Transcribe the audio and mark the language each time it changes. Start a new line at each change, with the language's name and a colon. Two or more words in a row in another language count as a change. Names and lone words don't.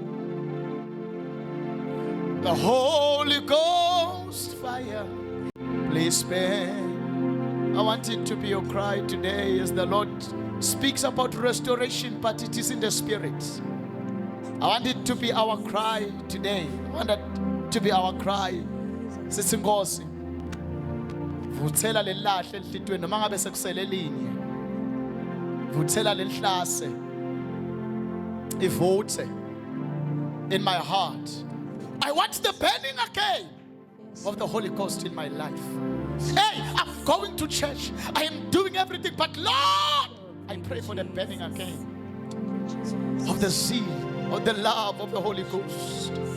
English: The Holy Ghost fire, please burn. I want it to be your cry today as the Lord speaks about restoration, but it is in the Spirit. I want it to be our cry today. I want it to be our cry.
Zulu: Sithi Nkosi, vuthela lelahle enhlitweni noma ngabe sekusele linye. Vuthela lelihlase. Ivuthe
English: in my heart. I want the burning again of the Holy Ghost in my life. Hey, I'm going to church. I am doing everything, but Lord, I pray for the burning again of the zeal, of the love of the Holy Ghost.